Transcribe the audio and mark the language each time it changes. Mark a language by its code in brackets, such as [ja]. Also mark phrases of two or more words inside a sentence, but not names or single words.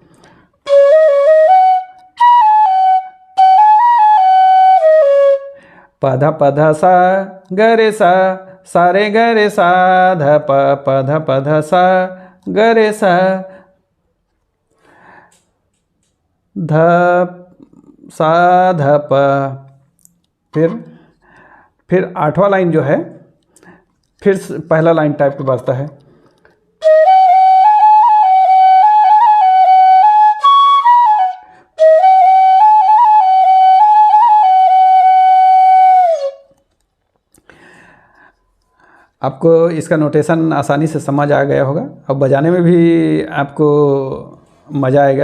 [hi] प ध सा ग रे सा, सा रे ग रे सा ध प ध सा ग रे सा ध सा ध प। फिर आठवां लाइन जो है फिर पहला लाइन टाइप का बजता है। आपको इसका नोटेशन आसानी से समझ आ गया होगा, अब बजाने में भी आपको मज़ा आएगा।